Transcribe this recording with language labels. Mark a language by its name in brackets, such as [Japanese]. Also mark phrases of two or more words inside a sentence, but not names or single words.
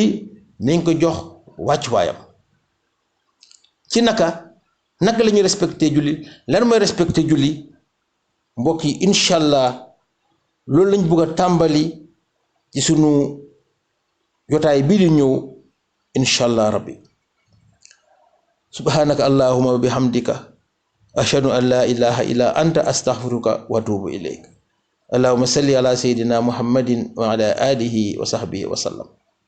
[Wolof] nañ ko jox wàccuwaayam ci naka la ñuy respecté julli lan mooy respecté julli mbokk yi [Arabic] إن شاء الله [Wolof] loolu lañ bëgg a tàmbali ci sunu jotaay bii di ñëw [Arabic] إن شاء الله ربي سبحانك اللهم وبحمدك أشهد أن لا إله إلا أنت أستغفرك وأتوب إليك. اللهم صل على سيدنا محمد وعلى آله وصحبه وسلم.